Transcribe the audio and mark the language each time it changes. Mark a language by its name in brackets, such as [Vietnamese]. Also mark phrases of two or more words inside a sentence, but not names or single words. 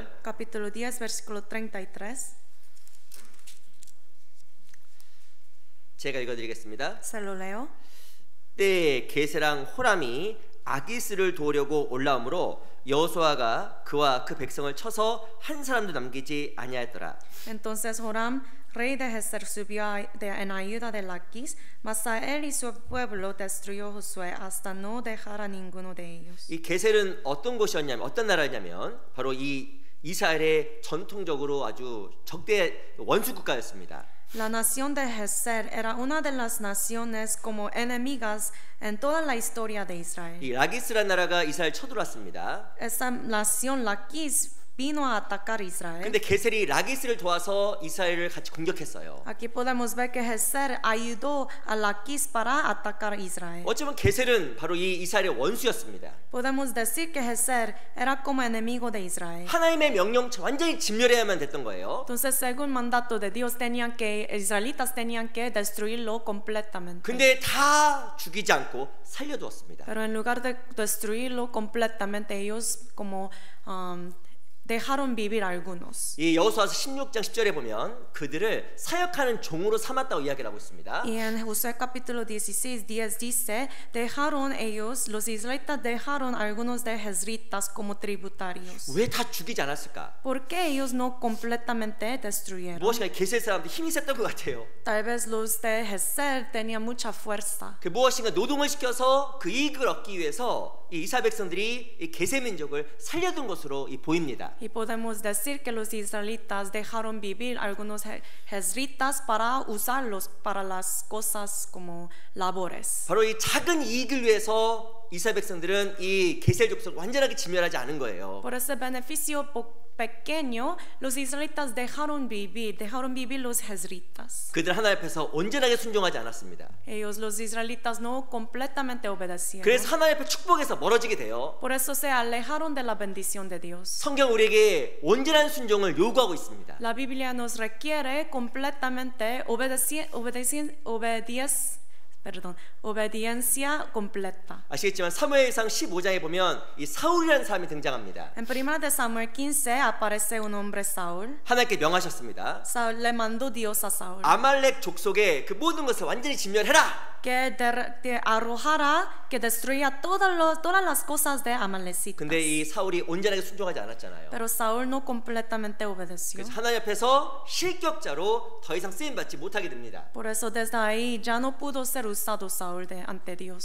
[Spanish] Capítulo 10, versículo 33. [Korean] 제가 읽어드리겠습니다. [Spanish] Se lo leo. [Korean] 때에 게세랑 호람이 아기스를 도우려고 올라오므로 여호수아가 그와 그 백성을 쳐서 한 사람도 남기지 아니하였더라. [Spanish] Entonces Joram, rey de Geser, subió en ayuda de Laquis, mas a él y su pueblo destruyó Josué hasta no dejar a ninguno de ellos. [Korean] 이 게셀은 어떤 곳이었냐면 어떤 나라였냐면 바로 이 이스라엘의 전통적으로 아주 적대 원수 국가였습니다. [Spanish] La nación de Geser era una de las naciones como enemigas en toda la historia de Israel. [Korean] 이 라기스라는 나라가 이스라엘 쳐들어왔습니다. [Spanish] Esa nación Laquis vino a atacar a Israel. [Korean] 근데 게셀이 라기스를 도와서 이스라엘을 같이 공격했어요. [Spanish] Aquí podemos ver que Geser ayudó a Laquis para atacar a Israel. [Korean] 어쩌면 게셀은 바로 이 이스라엘의 원수였습니다. [Spanish] Podemos decir que Geser era como enemigo de Israel. [Korean] 하나님의 명령 완전히 진멸해야만 됐던 거예요. [Spanish] Entonces, según mandato de Dios, israelitas tenían que destruirlo completamente. [Korean] 근데 다 죽이지 않고 살려두었습니다. [Spanish] Pero en lugar de destruirlo completamente, ellos como dejaron vivir algunos. [Korean] 이 여호수아서 16장 10절에 보면 그들을 사역하는 종으로 삼았다고 이야기를 하고 있습니다. [Spanish] Y en Josué capítulo 16:10 dice, los israelitas dejaron algunos de Jezritas como tributarios. [Korean] 왜 다 죽이지 않았을까? [Spanish] ¿Por qué ellos no completamente destruyeron? [Korean] 무엇인가 게셀 사람들 힘이 셌던 것 같아요. [Spanish] Tal vez los de Geser tenían mucha fuerza. [Korean] 그 무엇인가 노동을 시켜서 그 이익을 얻기 위해서 이 이스라엘 백성들이 이 게세 민족을 살려둔 것으로 보입니다. [Spanish] Y podemos decir que los israelitas dejaron vivir algunos jezritas para usarlos para las cosas como labores. [Korean] 바로 이 작은 이익을 위해서 이스라엘 백성들은 이 게셀 족속을 완전하게 진멸하지 않은 거예요. [Spanish] Por ese beneficio pequeño, los israelitas dejaron vivir los jezritas. [Korean] 그들 하나님 앞에서 온전하게 순종하지 않았습니다. [Spanish] Ellos, los israelitas, no completamente obedecieron. [Korean] 그래서 하나님 앞에 축복에서 멀어지게 돼요. [Spanish] Por eso se alejaron de la bendición de Dios. [Korean] 성경 우리에게 온전한 순종을 요구하고 있습니다. [Spanish] La Biblia nos requiere completamente obediencia completa. [Korean] 아시겠지만 사무엘상 15장에 보면 이 사울이라는 사람이 등장합니다. [Spanish] En 1 de Samuel 15 aparece un hombre Saúl. [Korean] 하나님께 명하셨습니다. [Spanish] Saúl le mandó Dios a Saúl [Korean] 아말렉 족속의 그 모든 것을 완전히 진멸해라. [Spanish] que arrojara, que destruya todas las cosas de Amalecitas. [Korean] 근데 이 사울이 온전하게 순종하지 않았잖아요. [Spanish] Pero Saúl no completamente obedeció. [Korean] 그래서 하나님 앞에서 실격자로 더 이상 쓰임 받지 못하게 됩니다. [Spanish] Por eso desde ahí ya no pudo ser usado Saúl ante Dios.